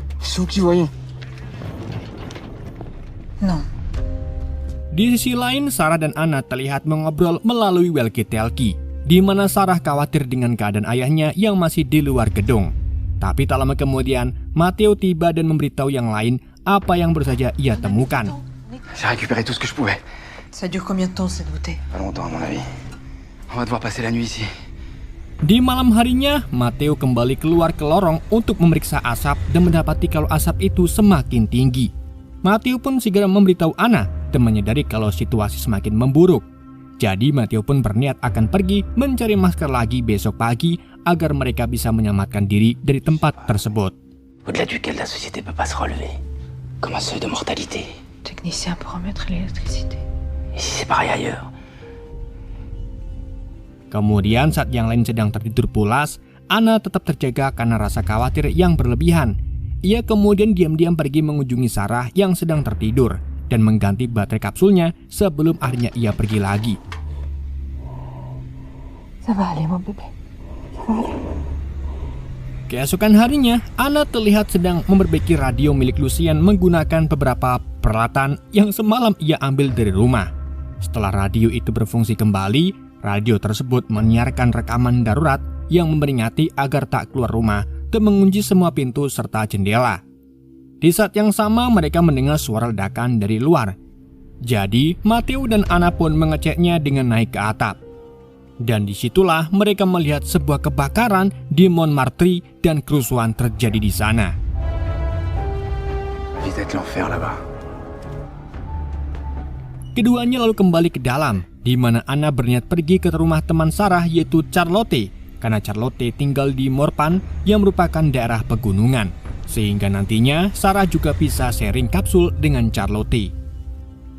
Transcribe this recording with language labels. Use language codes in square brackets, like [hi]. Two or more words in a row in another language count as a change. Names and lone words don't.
[fr] Non. [id] Di sisi lain, Sarah dan Anna terlihat mengobrol melalui walkie-talkie, di mana Sarah khawatir dengan keadaan ayahnya yang masih di luar gedung. Tapi tak lama kemudian, Matthew tiba dan memberitahu yang lain apa yang baru saja ia temukan. [fr] J'ai récupéré tout ce que je pouvais. Ça dure combien de temps cette bouteille? Pas longtemps à mon avis. On va devoir passer la nuit ici. [id] Di malam harinya, Matthew kembali keluar ke lorong untuk memeriksa asap dan mendapati kalau asap itu semakin tinggi. Matthew pun segera memberitahu Anna dan menyadari kalau situasi semakin memburuk. Jadi Matthew pun berniat akan pergi mencari masker lagi besok pagi agar mereka bisa menyelamatkan diri dari tempat tersebut. [fr] Au-delà duquel la société peut pas se relever. Comme un seuil de mortalité. Technicien pour remettre l'électricité. Et si c'est pareil ailleurs? [id] Kemudian saat yang lain sedang tertidur pulas, Anna tetap terjaga karena rasa khawatir yang berlebihan. Ia kemudian diam-diam pergi mengunjungi Sarah yang sedang tertidur dan mengganti baterai kapsulnya sebelum akhirnya ia pergi lagi. [fr] Ça va aller, mon bébé. Ça va aller. [id] Keesokan harinya, Anna terlihat sedang memperbaiki radio milik Lucien menggunakan beberapa peralatan yang semalam ia ambil dari rumah. Setelah radio itu berfungsi kembali, radio tersebut menyiarkan rekaman darurat yang memperingati agar tak keluar rumah dan mengunci semua pintu serta jendela. Di saat yang sama mereka mendengar suara ledakan dari luar. Jadi Matthew dan Anna pun mengeceknya dengan naik ke atap. Dan disitulah mereka melihat sebuah kebakaran di Montmartre dan kerusuhan terjadi di sana. [fr] Vite avec l'enfer là-bas. [id] Keduanya lalu kembali ke dalam, di mana Anna berniat pergi ke rumah teman Sarah yaitu Charlotte, karena Charlotte tinggal di Morpan yang merupakan daerah pegunungan, sehingga nantinya Sarah juga bisa sharing kapsul dengan Charlotte.